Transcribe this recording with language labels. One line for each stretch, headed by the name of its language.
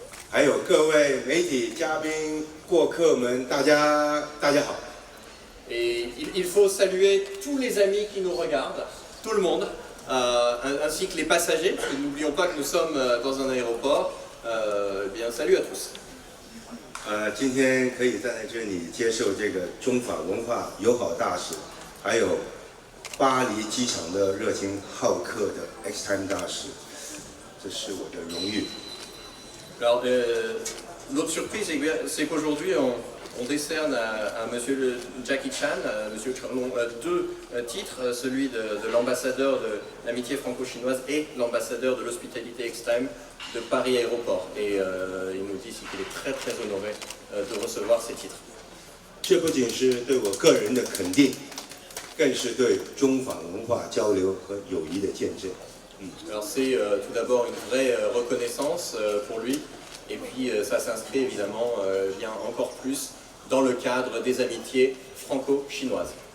Chinese: 还有各位媒体嘉宾、过客们，大家好。
French: Et il faut saluer tous les amis qui nous regardent, tout le monde, ainsi que les passagers, parce que n'oublions pas que nous sommes dans un aéroport. Bien, salut à tous.
Chinese: 今天可以站在这里接受这个中法文化友好大使，还有巴黎机场的热情好客的 X-Time 大使，这是我的荣誉。
French: Alors, l'autre surprise, c'est qu'aujourd'hui, on décerne à monsieur Jackie Chan, monsieur Chunlong, deux titres, celui de l'ambassadeur de l'amitié franco-chinoise et l'ambassadeur de l'hospitalité X-Time de Paris Aéroport. Et il nous dit qu'il est très très honoré de recevoir ces titres.
Chinese: 这不仅是对我个人的肯定，更是对中法文化交流和友谊的见证。
French: Alors c'est tout d'abord une vraie reconnaissance pour lui, et puis ça s'inscrit évidemment bien encore plus dans le cadre des amitiés franco-chinoises.